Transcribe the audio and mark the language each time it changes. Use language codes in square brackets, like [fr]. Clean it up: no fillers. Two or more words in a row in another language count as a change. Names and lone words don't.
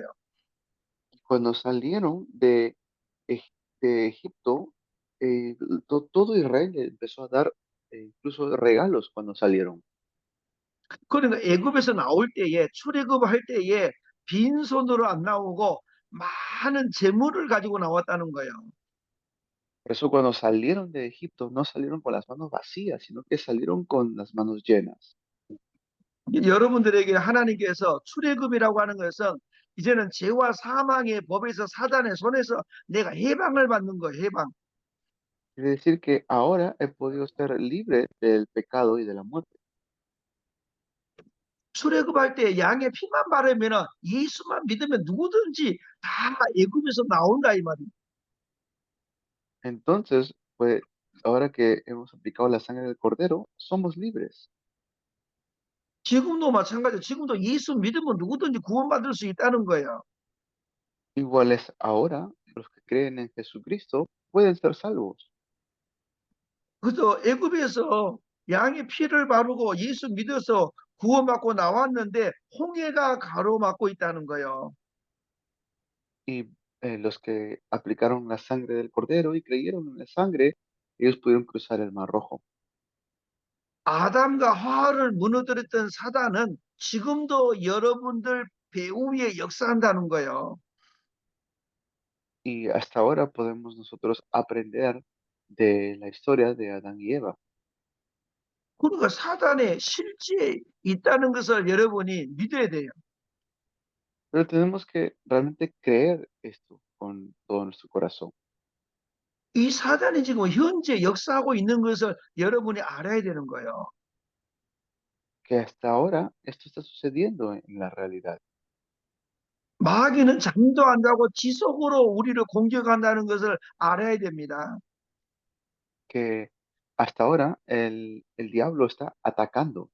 [es] Cuando salieron de Egipto, todo Israel le empezó a dar incluso regalos cuando salieron. [ko] 그러니까 애굽에서 나올 때에 출애굽할 때에 빈손으로 안 나오고 많은 재물을 가지고 나왔다는 거예요. [es] Por eso cuando salieron de Egipto no salieron con las manos vacías, sino que salieron con las manos llenas. [ko] 여러분들에게 하나님께서 출애굽이라고 하는 것은 이제는 죄와 사망의 법에서 사단의 손에서 내가 해방을 받는 거예요. 해방. [es] Quiere decir que ahora he podido ser libre del pecado y de la muerte. [ko] 출애굽할 때 양의 피만 바르면은 예수만 믿으면 누구든지 다 애굽에서 나온다 이 말이에요. [es] Entonces, pues, ahora que hemos aplicado la sangre del cordero, somos libres. [ko] 지금도 마찬가지예요. 지금도 예수 믿으면 누구든지 구원받을 수 있다는 거예요. [es] Igual es ahora, los que creen en Jesucristo pueden ser salvos. [ko] 그래서 애굽에서 양의 피를 바르고 예수 믿어서 구원받고 나왔는데 홍해가 가로막고 있다는 거예요. [es] Y los que aplicaron la sangre del cordero y creyeron en la sangre, ellos pudieron cruzar el Mar Rojo. [ko] 아담과 하와를 무너뜨렸던 사단은 지금도 여러분들 배후 위에 역사한다는 거예요. [es] Y hasta ahora podemos nosotros aprender de la historia de Adán y Eva. [ko] 그러니까 사단의 실제 있다는 것을 여러분이 믿어야 돼요. [es] Pero tenemos que realmente creer esto con todo nuestro corazón, [ko] 이 사단이 지금 현재 역사하고 있는 것을 여러분이 알아야 되는 거예요. [es] que hasta ahora esto está sucediendo en la realidad, [ko] 마귀는 잠도 안 자고 지속으로 우리를 공격한다는 것을 알아야 됩니다. [es] que hasta ahora el diablo está atacando,